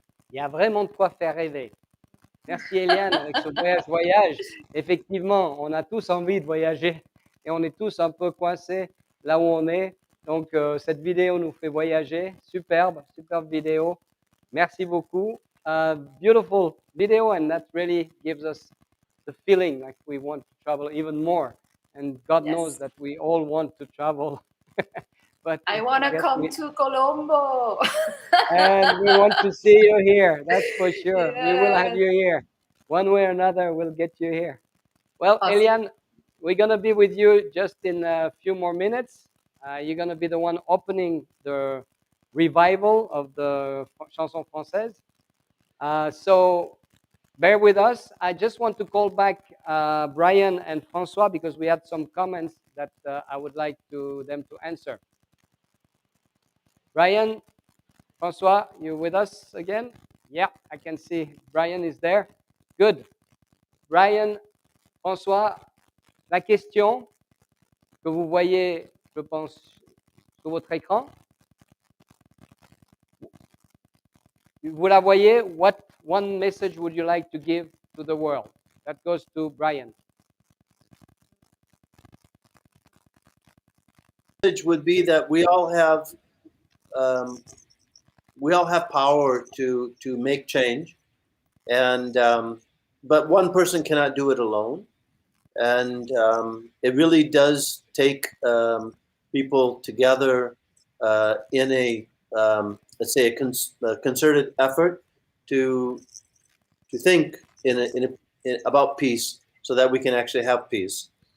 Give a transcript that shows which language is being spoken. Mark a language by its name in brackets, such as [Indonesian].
[French] Il y a vraiment de quoi faire rêver. Merci Eliane avec ce voyage. Effectivement, on a tous envie de voyager et on est tous un peu coincés là où on est. Donc, cette vidéo nous fait voyager. Superbe vidéo. Merci beaucoup. [English] Beautiful video, and that really gives us the feeling like we want to travel even more. And God knows Yes. that we all want to travel. But I want to guess come to Colombo. and we want to see you here. That's for sure. We will have Yes. you here. One way or another, we'll get you here. Well, Awesome. Eliane, we're going to be with you just in a few more minutes. You're going to be the one opening the revival of the chanson française. So bear with us. I just want to call back Brian and Francois because we had some comments that I would like them to answer. Brian, Francois, you with us again? Yeah, I can see Brian is there. Good. [French] Brian, François, la question que vous voyez, je pense, sur votre écran, vous la voyez? [English] What one message would you like to give to the world? That goes to Brian. Message would be that we all have power to make change, and but one person cannot do it alone, and it really does take people together in a let's say a concerted effort to think about peace, so that we can actually have peace.